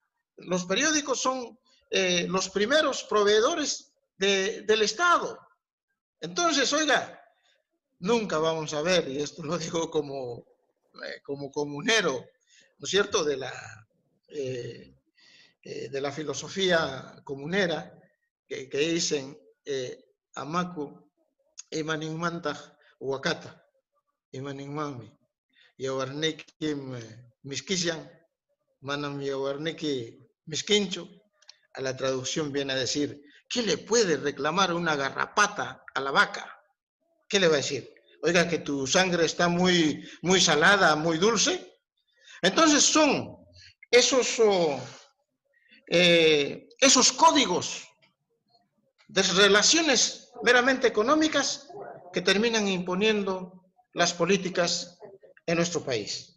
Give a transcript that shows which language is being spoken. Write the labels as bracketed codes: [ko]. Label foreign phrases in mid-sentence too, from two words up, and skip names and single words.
[es] Los periódicos son los primeros proveedores del Estado. Entonces, oiga, nunca vamos a ver, y esto lo digo como comunero, ¿no es cierto?, de la filosofía comunera, que dicen, [qu] Amaku, Imanimantah, Wakata, Imanimami, Yawarniki Miskishan, Manam Yawarniki Miskincho. [es] A la traducción viene a decir, ¿qué le puede reclamar una garrapata a la vaca? ¿qué le va a decir? Oiga, que tu sangre está muy salada, muy dulce. Entonces son esos, esos códigos de relaciones meramente económicas que terminan imponiendo las políticas en nuestro país.